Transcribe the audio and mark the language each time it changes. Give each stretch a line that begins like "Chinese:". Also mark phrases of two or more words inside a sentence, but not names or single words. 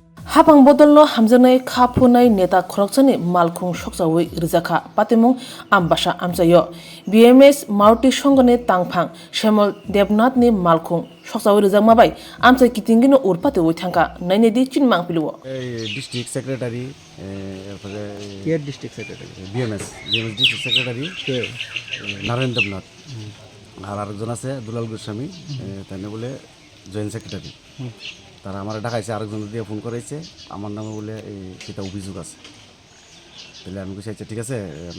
Kok Borok: Hapang bodolno hamjanai khaphunai neta khorokchani malkhung sokjawi rijaka patimung ambasha amchayo BMS Mauti Songone tangphang Shemal Devnath ni malkhung sokjawi rijakma bai amchai kitingino urpate oithangka nainedi chinmang piluo
English: district secretary এরপরে কে district secretary BMS district secretary
Bangla: কে নারায়ণ দেবনাথ আর আরেকজন আছে দুলাল গোস্বামী তাই বলে
English: joint secretary
Bangla: তারা আমার ডাকাইছে আরেকজন দিয়ে ফোন করাইছে আমার নামে বলে এই সেটা অভিযোগ আছে তাহলে আমি বলছি আচ্ছা ঠিক আছে আমি